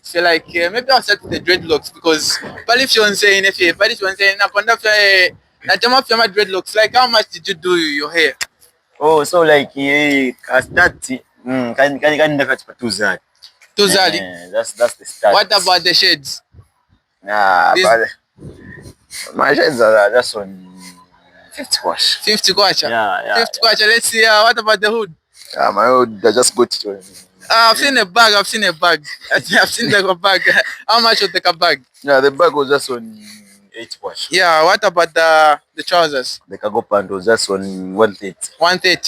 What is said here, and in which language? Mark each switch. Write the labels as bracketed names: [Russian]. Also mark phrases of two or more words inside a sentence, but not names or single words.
[English] Feel like maybe I'll start with the dreadlocks because if you want to say my dreadlocks, like how much did you do your hair? Oh, so like I start Tuzali. That's the start. What about the shades? But my shades are just on 50 kwacha. 50 kwacha? Yeah. 50 kwacha. Let's see, what about the hood? My hood, I just got to I've seen a bag. I've seen the bag. How much was the bag? Yeah, the bag was just on 8 kwacha. Yeah, what about the trousers? The cargo pant was just on 130. 130?